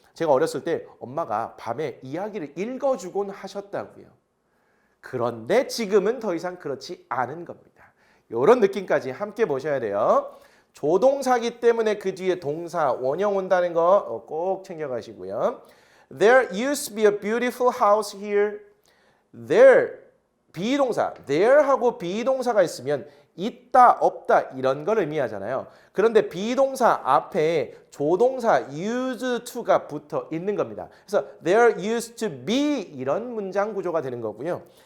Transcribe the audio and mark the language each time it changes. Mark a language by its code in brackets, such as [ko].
[ko] 제가 어렸을 때 엄마가 밤에 이야기를 읽어주곤 하셨다고요. 그런데 지금은 더 이상 그렇지 않은 겁니다. 이런 느낌까지 함께 보셔야 돼요. 조동사기 때문에 그 뒤에 동사 원형 온다는 거 꼭 챙겨가시고요. [en] There used to be a beautiful house here. [ko] There 비동사, there하고 비동사가 있으면 있다, 없다 이런 걸 의미하잖아요. 그런데 비동사 앞에 조동사 used to가 붙어 있는 겁니다. 그래서 there used to be 이런 문장 구조가 되는 거고요.